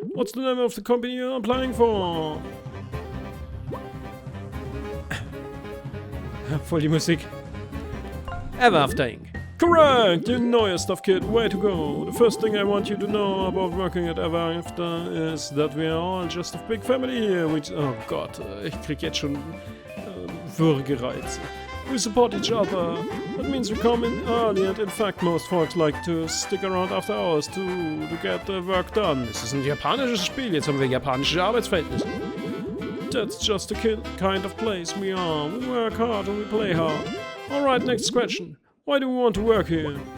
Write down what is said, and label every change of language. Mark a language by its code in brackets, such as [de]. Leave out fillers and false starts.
[en] What's the name of the company you're applying for? [de] Voll die Musik. Ever After Inc. [en] Correct! You know your stuff, kid. Way to go. The first thing I want you to know about working at Ever After is that we are all just a big family here, which... [de] Oh Gott, ich krieg jetzt schon Würgereize. [en] We support each other. That means we come in early, and in fact most folks like to stick around after hours to get the work done. [de] Das ist ein japanisches Spiel, jetzt haben wir japanische Arbeitsverhältnisse. [en] That's just the kind of place we are. We work hard and we play hard. Alright, next question. Why do we want to work here?